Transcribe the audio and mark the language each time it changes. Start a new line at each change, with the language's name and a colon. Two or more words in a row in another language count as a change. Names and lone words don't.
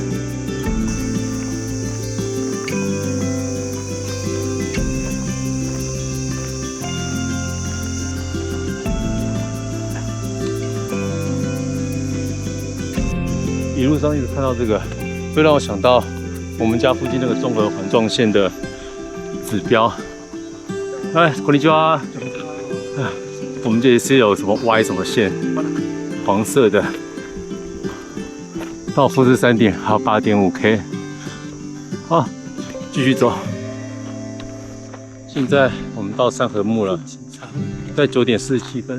Chinese: 一路上一直看到這個，會讓我想到我們家附近那個綜合環狀線的指標。哎，
Japanese: こんにちは。
Chinese: 我們這裡是有什麼 Y 什麼線，黃色的。到富士山頂還有8.5K。好，繼續走。現在我們到三合目了，在9點47分。